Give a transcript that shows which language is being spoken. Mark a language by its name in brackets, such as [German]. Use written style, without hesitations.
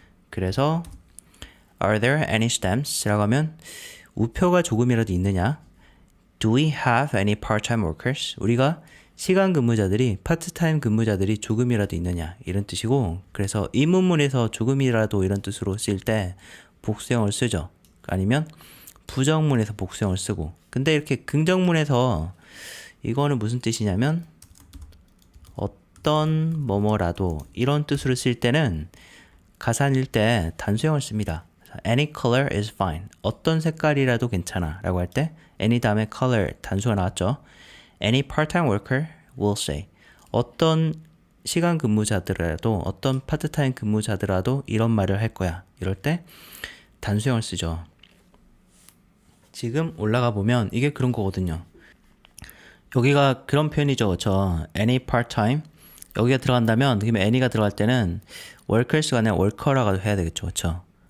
[Korean] 그래서 [English] Are there any stamps? [Korean] 라고 하면 우표가 조금이라도 있느냐? [English] Do we have any part-time workers? [Korean] 우리가 시간 근무자들이 파트타임 근무자들이 조금이라도 있느냐 이런 뜻이고, 그래서 의문문에서 조금이라도 이런 뜻으로 쓰일 때 복수형을 쓰죠. 아니면 부정문에서 복수형을 쓰고. 근데 이렇게 긍정문에서 이거는 무슨 뜻이냐면 어떤 뭐뭐라도 이런 뜻으로 쓸 때는 가산일 때 단수형을 씁니다. [English] Any color is fine. [Korean] 어떤 색깔이라도 괜찮아 라고 할 때 any 다음에 color 단수가 나왔죠. [English] Any part-time worker will say. [Korean] 어떤 시간 근무자들이라도 어떤 파트타임 근무자들이라도 이런 말을 할 거야. 이럴 때 단수형을 쓰죠. 지금 올라가 보면 이게 그런 거거든요. 여기가 그런 표현이죠. 그렇죠? Any part-time 여기가 들어간다면 그러면 any가 들어갈 때는 workers가 아니라 worker라고 해야 되겠죠. 그렇죠?